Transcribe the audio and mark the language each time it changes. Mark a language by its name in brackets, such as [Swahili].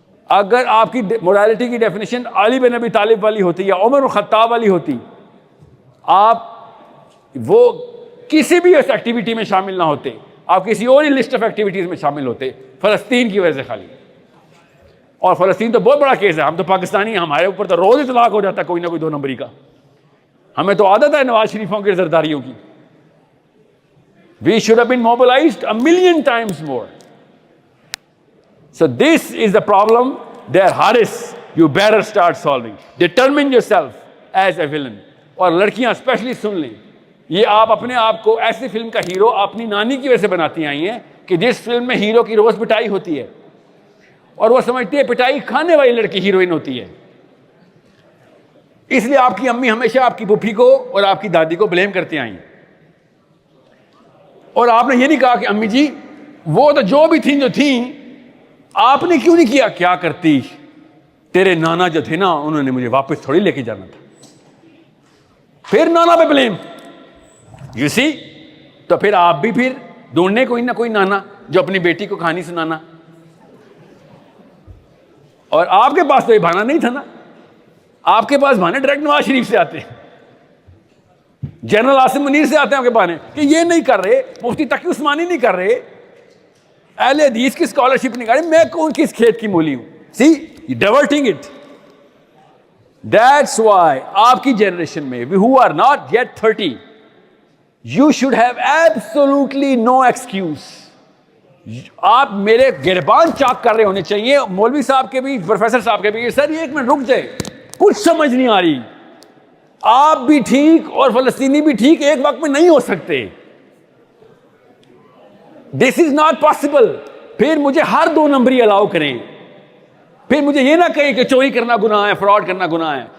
[Urdu] اگر آپ کی مورالٹی کی ڈیفینیشن علی بن ابی طالب والی ہوتی یا عمر الخطاب والی ہوتی, آپ وہ کسی بھی اس ایکٹیویٹی میں شامل نہ ہوتے, آپ کسی اور ہی لسٹ آف ایکٹیویٹیز میں شامل ہوتے, فلسطین کی وجہ سے خالی. اور فلسطین تو بہت بڑا کیس ہے, ہم تو پاکستانی ہیں, ہمارے اوپر تو روز اطلاق ہو جاتا ہے کوئی نہ کوئی 2 نمبری کا. ہمیں تو عادت ہے نواز شریفوں کے زرداریوں کی. [English] We should have been mobilized 1,000,000 times more. So this is the problem that Haris, you better start solving. Determine yourself as a villain. [Urdu] اور لڑکیاں اسپیشلی سن لیں, یہ آپ اپنے آپ کو ایسی فلم کا ہیرو اپنی نانی کی وجہ سے بناتی آئی ہیں کہ جس فلم میں ہیرو کی روز پٹائی ہوتی ہے اور وہ سمجھتی ہے پٹائی کھانے والی لڑکی ہیروئن ہوتی ہے. اس لیے آپ کی امی ہمیشہ آپ کی پھوپھی کو اور آپ کی دادی کو بلیم کرتے آئی. اور آپ نے یہ نہیں کہا کہ امی جی وہ تو جو بھی تھیں جو تھیں آپ نے کیوں نہیں کیا, کیا کرتی, تیرے نانا جو تھے نا انہوں نے مجھے واپس تھوڑی لے کے جانا تھا. پھر نانا پہ بلیم, یو سی. تو پھر آپ بھی پھر ڈھونڈنے کوئی نہ کوئی نانا جو اپنی بیٹی کو کہانی سنانا. اور آپ کے پاس تو یہ بہانہ نہیں تھا نا, آپ کے پاس بہانے ڈائریکٹ نواز شریف سے آتے ہیں, جنرل عاصم منیر سے آتے ہیں آپ کے بہانے کہ یہ نہیں کر رہے, مفتی تقی عثمانی نہیں کر رہے, اہل حدیث کی اسکالرشپ نہیں کر رہے, میں کون کس کھیت کی مولی ہوں. [English] See diverting it. That's why [Urdu] آپ کی جنریشن میں [English] who are not yet 30 you should have absolutely no excuse. [Urdu] آپ میرے گربان چاک کر رہے ہونے چاہیے, مولوی صاحب کے بھی, پروفیسر صاحب کے بھی. سر یہ ایک منٹ رک جائے, کچھ سمجھ نہیں آ رہی. آپ بھی ٹھیک اور فلسطینی بھی ٹھیک ایک وقت میں نہیں ہو سکتے. [English] This is not possible. [Urdu] پھر مجھے ہر 2 نمبری الاؤ کریں, پھر مجھے یہ نہ کہیں کہ چوری کرنا گناہ ہے, فراڈ کرنا گناہ ہے.